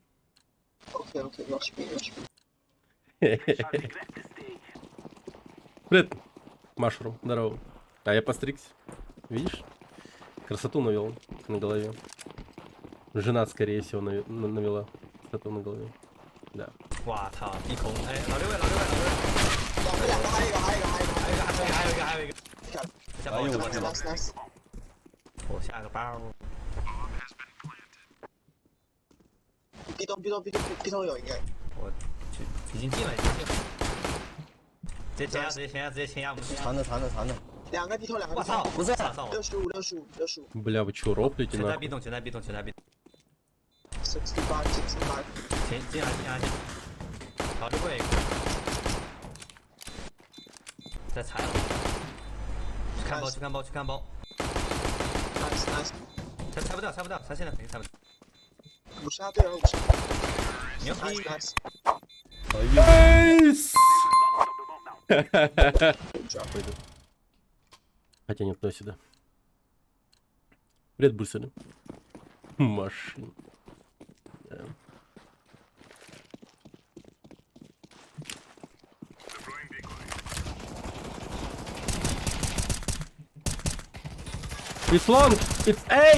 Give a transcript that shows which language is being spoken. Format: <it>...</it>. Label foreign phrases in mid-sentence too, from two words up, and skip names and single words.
<ru>Окей,</ru> <en>rush B.</en> <ru>Привет, Машрум, здорово. А я постригся. Видишь? Красоту навел на голове. Жена, скорее всего, навела красоту на голове. Да.</ru> <zh>哇操！低空，哎，老六位，老六位，老六位，两个，还有一个，还有一个，下包，下包，下包， nice。我下个包。 B 栋有应该。我去，已经进了，已经进了。直接前压，我们残的。两个 B 栋，两个我 B 操，栋。不是 65。</zh> <ru>Бля, вы чё, роплите,</ru> <zh>全在</zh> <ru>нахуй?</ru> <zh>B 栋，全在 B 栋，全在 B 栋。 65。进来，老六位，再踩了。去看包。 Nice。猜不到，他现在肯定猜不到。 50对50。牛逼！ Nice。</zh> <ru>Найс! Пойду. Хотя нет, то сюда. Привет, Бульсоны. Машин. Да.</ru> <en>It's long! It's A!</en>